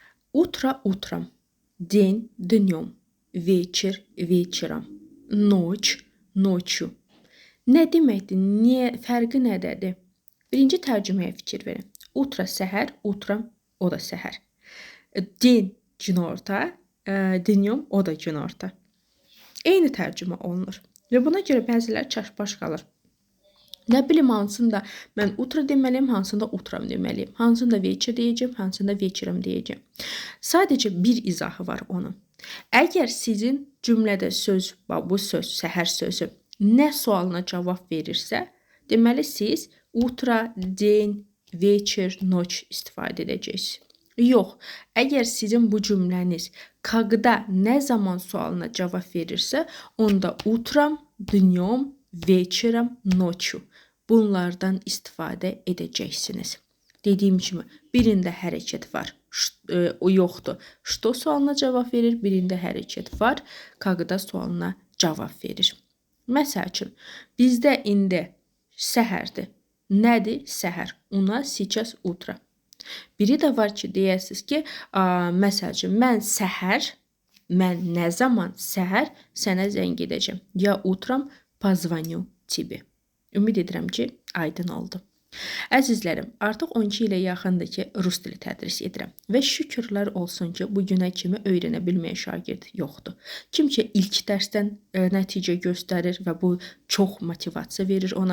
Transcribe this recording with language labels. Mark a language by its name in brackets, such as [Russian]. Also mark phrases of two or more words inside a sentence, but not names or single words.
[Russian] Утро утром, день днем, вечер вечером, ночь nочью. [Azerbaijani] Nə deməkdir? Niyə fərqi nədədir? Birinci tərcüməyə fikir verin. Utro səhər, utram o da səhər. Din günorta, dnем o da günorta. Eyni tərcümə olunur. Və buna görə bəziləri çaşbaş qalır. Nə bilim hansında mən utro deməliyəm, hansında utram deməliyəm. Hansında вечер deyəcəm, hansında вечером deyəcəm. Sadəcə bir izahı var onun. Əgər sizin cümlədə söz, bu söz, səhər sözü nə sualına cavab verirsə, deməli siz [Russian] утро, день, вечер, ночь [Azerbaijani] istifadə edəcəksiniz. Yox, əgər sizin bu cümləniz когда, nə zaman sualına cavab verirsə, onda [Russian] утром, днем, вечером, ночью [Azerbaijani] bunlardan istifadə edəcəksiniz. Dediyim kimi, birində hərəkət var, o yoxdur. Что sualına cavab verir, birində hərəkət var, когда sualına cavab verir. Məsəl üçün, bizdə indi səhərdir. Nədir? Səhər. [Russian] У нас сейчас утро. [Azerbaijani] Biri də var ki, deyəsiniz ki, məsəl üçün, mən nə zaman səhər sənə zəng edəcəm. [Russian] Я утром позвоню тебе. [Azerbaijani] Ümid edirəm ki, aydın oldu. Əzizlərim, artıq 12 ilə yaxındır ki, rus dili tədris edirəm və şükürlər olsun ki, bu günə kimi öyrənə bilməyən şagird yoxdur. Kim ki, ilk dərsdən nəticə göstərir və bu çox motivasiya verir ona.